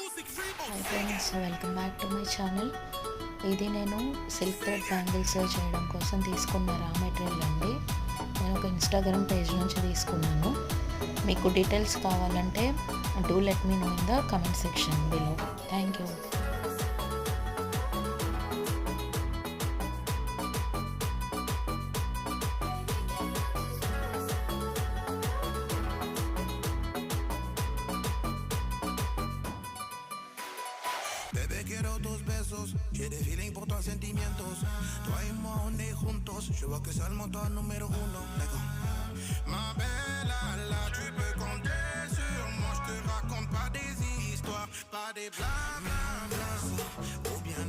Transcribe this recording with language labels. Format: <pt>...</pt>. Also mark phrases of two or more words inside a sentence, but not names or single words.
<en>hi friends, welcome back to my channel.</en> <te>ఇది నేను</te> <en>silk thread bangles</en> <te>చేయడం కోసం తీసుకున్న</te> <en>raw material</en> <te>అండి. నేను ఒక ఇన్స్టాగ్రామ్ పేజ్ నుంచి తీసుకున్నాను. మీకు డీటెయిల్స్ కావాలంటే</te> <en>do let me know in the comment section below. thank you.</en> <es>Bebé, quiero tus besos, quiere feeling por tus sentimientos.</es> <fr>Toi et moi, on est juntos, je vois que c'est le moteur numéro uno. D'accord. Ma belle, là, tu peux compter sur moi, je te raconte pas des histoires, pas des blagues.</fr>